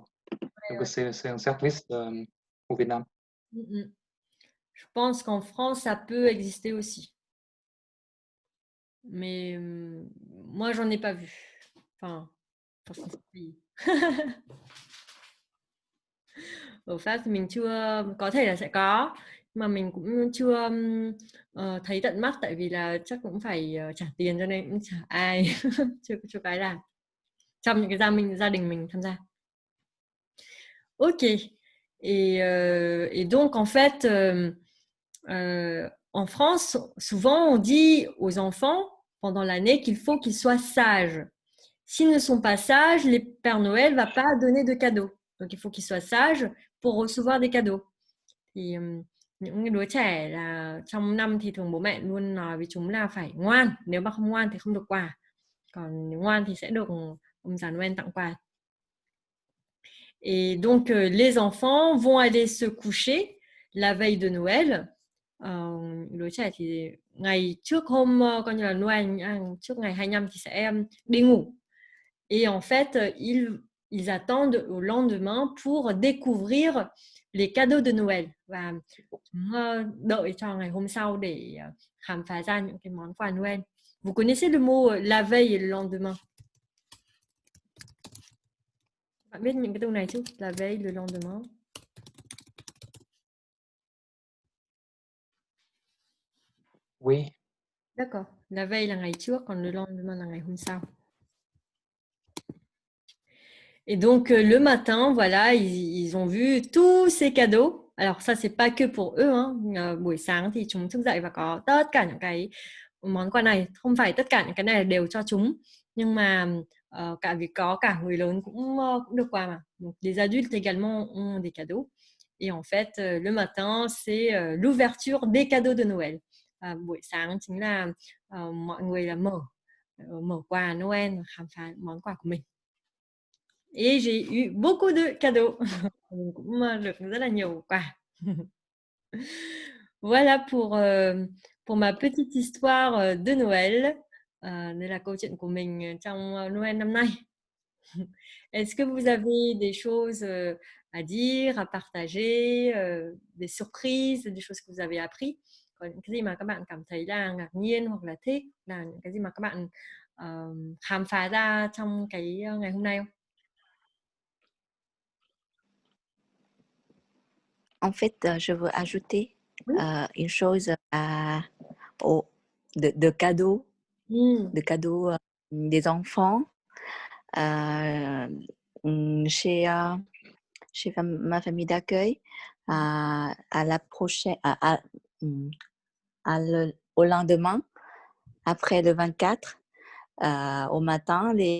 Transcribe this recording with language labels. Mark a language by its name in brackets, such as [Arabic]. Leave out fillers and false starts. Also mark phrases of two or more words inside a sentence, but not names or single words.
[French] Donc c'est un service au Vietnam. Je pense qu'en France, ça peut exister aussi. Mais moi, j'en ai pas vu. Enfin, pour ce pays. [Vietnamese] Ở Pháp thì mình chưa, có thể là sẽ có, mà mình cũng chưa thấy tận mắt, tại vì là chắc cũng phải trả tiền, cho nên cũng chả ai chưa cái làm trong những cái gia đình mình tham gia. Ok. [French] Et donc en fait en France, souvent on dit aux enfants pendant l'année qu'il faut qu'ils soient sages. S'ils ne sont pas sages, les Pères Noël ne va pas donner de cadeaux. Donc, il faut qu'ils soient sages pour recevoir des cadeaux. [Vietnamese] Thì những cái đứa trẻ là trong năm thì thường bố mẹ luôn nói với chúng là phải ngoan. Nếu mà không ngoan thì không được quà. Còn nếu ngoan thì sẽ được ông già Noël tặng quà. [French] Et donc, les enfants vont aller se coucher la veille de Noël. [Vietnamese] Đứa trẻ thì ngày trước hôm coi như là Noël, trước ngày 25 thì sẽ đi ngủ. [French] Et en fait, ils attendent au lendemain pour découvrir les cadeaux de Noël. [Vietnamese] Và chúng đợi cho ngày hôm sau để khám phá ra những cái món quà Noël. [French] Vous connaissez le mot la veille et le lendemain? [Vietnamese] Bạn biết những cái từ này chứ? [French] La veille, le lendemain. Oui, D'accord. La veille [Vietnamese] là ngày trước, còn [French] le lendemain [Vietnamese] là ngày hôm sau. [French] Et donc, le matin, voilà, ils ont vu tous ces cadeaux. Alors, ça, c'est pas que pour eux. [Vietnamese] Buổi sáng thì chúng thức dậy và có tất cả những cái món quà này. Không phải tất cả những cái này là đều cho chúng. Nhưng mà cả vì có cả người lớn cũng được quà mà. [French] Donc, les adultes également ont des cadeaux. Et en fait, le matin, c'est l'ouverture des cadeaux de Noël. [Vietnamese] Buổi sáng chính là mọi người là mở quà Noël, khám phá món quà của mình. [French] Et j'ai eu beaucoup de cadeaux. [Vietnamese] Mình cũng được rất là nhiều quà. [French] Voilà pour ma petite histoire de Noël. [Vietnamese] Đây là câu chuyện của mình trong Noël năm nay. [French] Est-ce que vous avez des choses à dire, à partager, des surprises, des choses que vous avez appris? [Vietnamese] Có những cái gì mà các bạn cảm thấy là ngạc nhiên hoặc là thích, là những cái gì mà các bạn khám phá ra trong cái ngày hôm nay không? [French] En fait, je veux ajouter Oui. une chose de cadeaux, de cadeaux des enfants. Chez ma famille d'accueil, à la prochaine, au lendemain, après le 24, au matin,